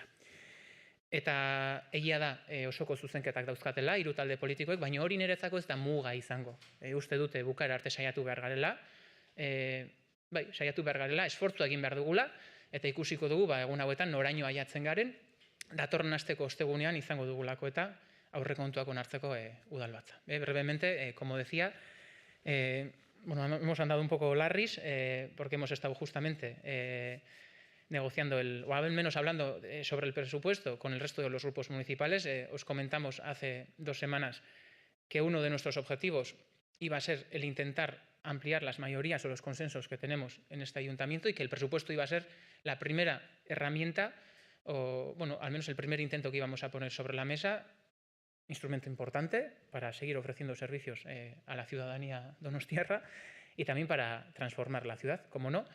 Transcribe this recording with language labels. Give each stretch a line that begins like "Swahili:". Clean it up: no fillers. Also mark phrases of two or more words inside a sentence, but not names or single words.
Basque: Eta egia da osoko zuzenketak dauzkatela 3 talde politikoek, baina hori niretzako ez da muga izango. Uste dute bukaera arte saiatu behar garela, saiatu behar garela, esfortzua egin behar dugula, eta ikusiko dugu egun hauetan noraino aiatzen garen, datorren asteko ostegunean izango dugulako eta aurrekontuak onartzeko udal batza.
Spanish: Brevemente, como decía, hemos andado un poco larris porque hemos estado justamente negociando, o al menos hablando sobre el presupuesto con el resto de los grupos municipales. Os comentamos hace 2 semanas que uno de nuestros objetivos iba a ser el intentar ampliar las mayorías o los consensos que tenemos en este ayuntamiento y que el presupuesto iba a ser la primera herramienta, o al menos el primer intento que íbamos a poner sobre la mesa, instrumento importante para seguir ofreciendo servicios a la ciudadanía donostiarra y también para transformar la ciudad, como no.